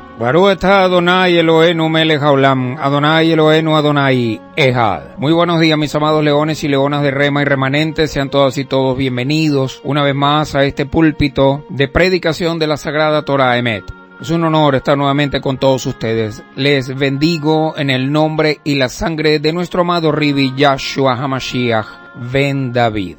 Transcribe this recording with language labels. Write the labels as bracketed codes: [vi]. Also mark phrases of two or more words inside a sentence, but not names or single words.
[he] ברוך אתה אדוני אלוהינו מלך העולם, אדוני אלוהינו אדוני אחד. [es] Muy buenos días, mis amados leones y leonas de Rema y remanentes, sean todas y todos bienvenidos una vez más a este púlpito de predicación de la Sagrada Torah Emet. Es un honor estar nuevamente con todos ustedes. Les bendigo en el nombre y la sangre de nuestro amado Ribi Yahshua HaMashiach Ben David.